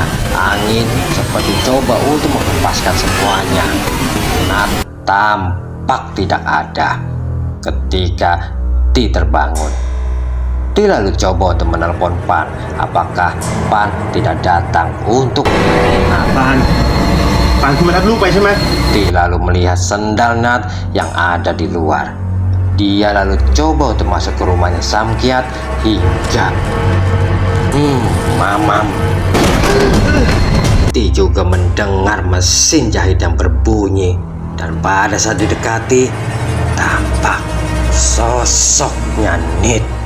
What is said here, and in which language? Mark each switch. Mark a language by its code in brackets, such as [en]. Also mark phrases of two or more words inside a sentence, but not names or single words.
[id] Angin seperti coba untuk menghempaskan semuanya. Nat tampak tidak ada. Ketika Ti terbangun, Ti lalu coba untuk menelpon Pan. Apakah Pan tidak datang untuk menemui Nat? [th] ตามคุณมารับลูกไปใช่ไหม [id] Sakti lalu melihat sendal Nat yang ada di luar. Dia lalu coba untuk masuk ke rumahnya Samkiat hingga mamam. Sakti juga mendengar mesin jahit yang berbunyi, dan pada saat didekati tampak sosoknya Nit.